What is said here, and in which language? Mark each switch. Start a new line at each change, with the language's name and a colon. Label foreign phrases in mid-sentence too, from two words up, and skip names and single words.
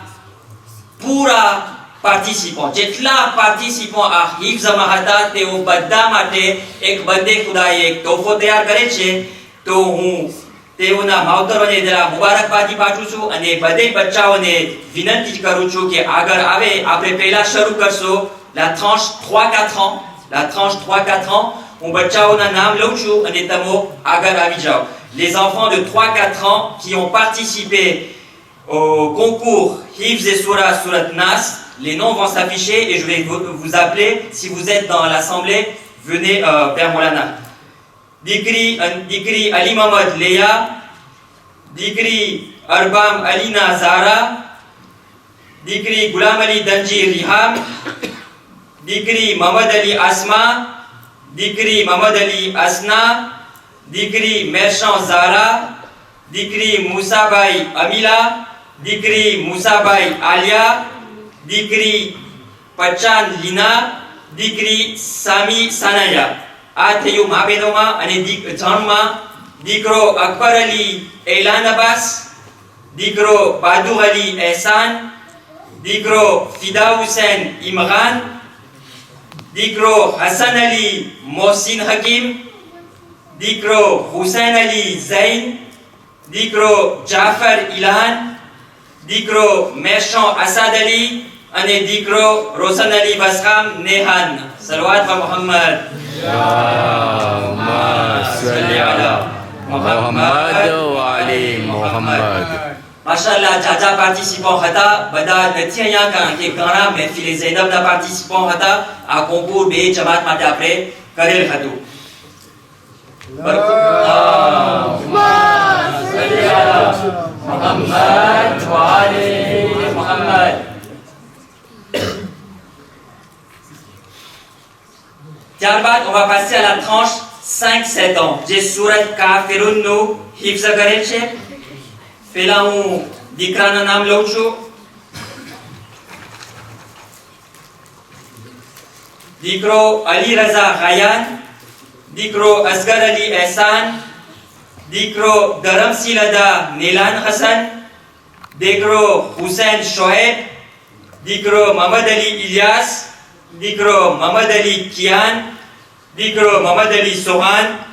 Gujarati: પૂરા પાર્ટિસિપન્ટ જેટલા પાર્ટિસિપન્ટ આ હિફ્ઝમાં હતા તેઓ બધા માટે એક બંદે ખુદાએ એક તોહફો તૈયાર કરે છે તો હું તેઓના માવતરોને જરા મુબારકબાદી પાઠવું છું અને બધે બચ્ચાઓને વિનંતી કરું છું કે આગળ આવે. આપણે પહેલા શરૂ કરશું
French: la tranche 3-4 ans. La tranche 3-4 ans, on
Gujarati: બચ્ચાઓના નામ લઉં છું et તમો અગર આવી જાઓ.
French: Les enfants de 3-4 ans qui ont participé au concours Hifz et Surat Nas, les noms vont s'afficher et je vais vous appeler. Si vous êtes dans l'assemblée, venez vers Molana.
Gujarati: Dikri Ali Mohamed Leia, Dikri Arbam Alina Zara, Dikri Ghulam Ali Danji Riham, Dikri Mohamed Ali Asma, Dikri Mohamed Ali Asna, Dikri Merchant Zara, Dikri Moussa Bay Amila, Dikri Moussa Bay Alia, Dikri Pachan Lina, Dikri Sami Sanaya. આ થયું માબેનોમાં અને જન્મમાં દીકરો અકબર અલી એલાન અબ્બાસ, દીકરો બાદુર અલી એહસાન, દીકરો ફિદા હુસૈન ઇમરાન, દીકરો હસન અલી મોહસિન હકીમ, દીકરો હુસૈન અલી ઝૈન, દીકરો જાફર ઇલ્હાન, દીકરો મેશો અસાદ અલી અને દીકરો રોશન અલી વસખામ નેહાન. સલવાત પર મોહમ્મદ.
Arabic: Allahumma salli ala Muhammad wa ali Muhammad. Mashallah,
Gujarati: jaja participants હતા બધા નથી અહીંયા કારણ કે ઘણા મહેફિલે ઝૈનબના પાર્ટિસિપન્ટ હતા. આ કોંકુર બે જમાત માટે આપણે કરેલ હતું.
Arabic: Allahumma salli ala Muhammad wa ali Muhammad.
Gujarati: ત્યારબાદ
French: on va passer à la tranche 5-7 ans
Gujarati: જે સુરત કાફિરુનનું હિફ્ઝ કરે છે. પહેલા હું દીકરાના નામ લઉં છું. દીકરો અલી રઝા ગાયાન, દીકરો અસગર અલી એહસાન, દીકરો ધરમસિલદા નીલાન હસન, દીકરો હુસૈન શોએબ, દીકરો મોહમ્મદ અલી ઇલિયાસ, દીકરો મોહમ્મદ અલી કિયાન, દીકરો મોહમ્મદ અલી સોહાન